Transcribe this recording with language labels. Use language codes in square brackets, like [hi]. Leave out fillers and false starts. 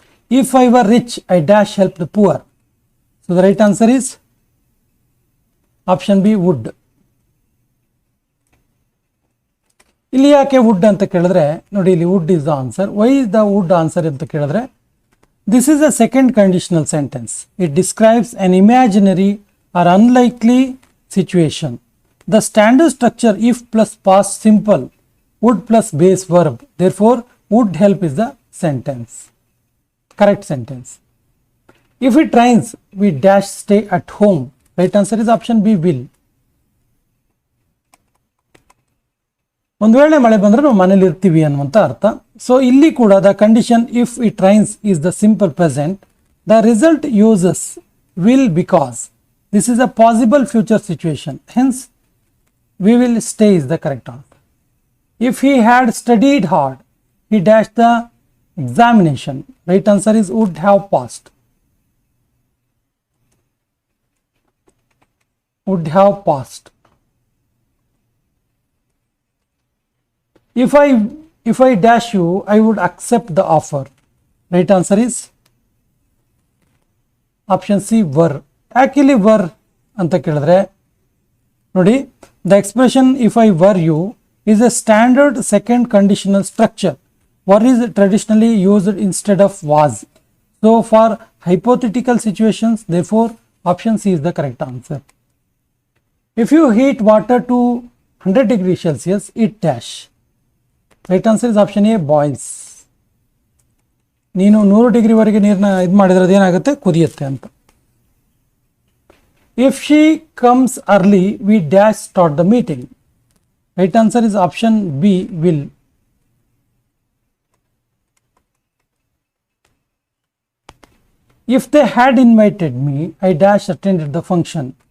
[en] If I were rich I dash help the poor. So the right answer is option B would. [kn] ಇಲ್ಲಿ ಯಾಕೆ wood ಅಂತ ಕೇಳಿದ್ರೆ ನೋಡಿ, ಇಲ್ಲಿ [en] Would is the answer. Why is the would answer ಅಂತ ಕೇಳಿದ್ರೆ, this is a second conditional sentence. It describes an imaginary or unlikely situation. The standard structure if plus past simple, would plus base verb. Therefore, would help is the sentence. Correct sentence. If it rains, we dash stay at home. Right answer is option B will. [kn] ಒಂದು ವೇಳೆ ಮಳೆ ಬಂದ್ರೆ ನಾವು ಮನೇಲಿ ಇರ್ತೀವಿ ಅನ್ನುವಂತ ಅರ್ಥ. [en] So ಇಲ್ಲಿ ಕೂಡ the condition if it rains is the simple present. The result uses will because this is a possible future situation. Hence, we will stay is the correct answer. If he had studied hard, he dashed the examination. Right answer is would have passed. Would have passed. If I dash you, I would accept the offer. Right answer is option C were. Actually were [kn] ಅಂತ ಕೇಳಿದ್ರೆ ನೋಡಿ, [en] the expression if I were you is a standard second conditional structure. Were is traditionally used instead of was. So for hypothetical situations, therefore option C is the correct answer. If you heat water to 100 degrees Celsius, it dash. Right answer is option A, boils. [kn] ನೀನು 100 ಡಿಗ್ರಿವರೆಗೆ ನೀರನ್ನ ಇದು ಮಾಡಿದ್ರೆ ಅದೇನಾಗುತ್ತೆ, ಕುದಿಯುತ್ತೆ ಅಂತ. [en] If she comes early, we dash start the meeting. Right answer is option B, will. If they had invited me, I dash attended the function.